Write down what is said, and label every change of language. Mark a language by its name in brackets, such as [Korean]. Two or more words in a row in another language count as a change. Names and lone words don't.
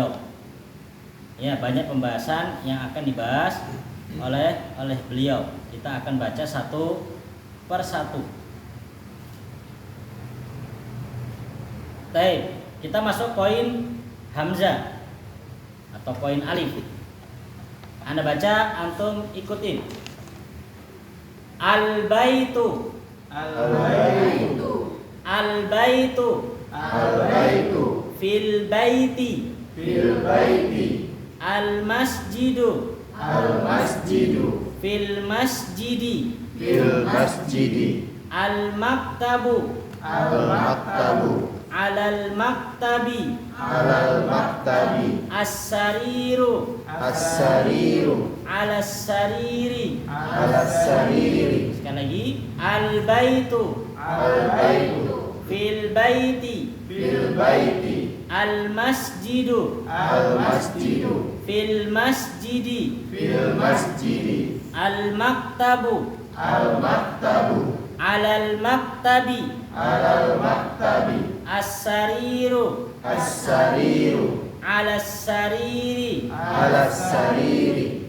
[Indonesian] Ya, banyak pembahasan yang akan dibahas oleh beliau. Kita akan baca satu per satu. Baik, kita masuk poin hamzah atau poin alif. Anda baca, antum ikutin. [Arabic] Al-baitu. Al-baitu. Al-baitu. Al-baitu. في البيتِ. في البيتِ. Al-masjidu. Al-masjidu. في المسجدِ. في المسجدِ. Al-maktabu. Al-maktabu. على المكتبِ. على المكتبِ. As-sariru. As-sariru. على السريرِ. على السريرِ. [Indonesian] Sekali lagi. [Arabic] Al-baitu. Al-baitu. في البيتِ. في البيتِ. Al-masjidu. Al-masjidu. في المسجدِ. في المسجدِ. Al-maktabu. Al-maktabu. على المكتبِ. على المكتبِ. As-sariru. As-sariru. على السريرِ. على السريرِ.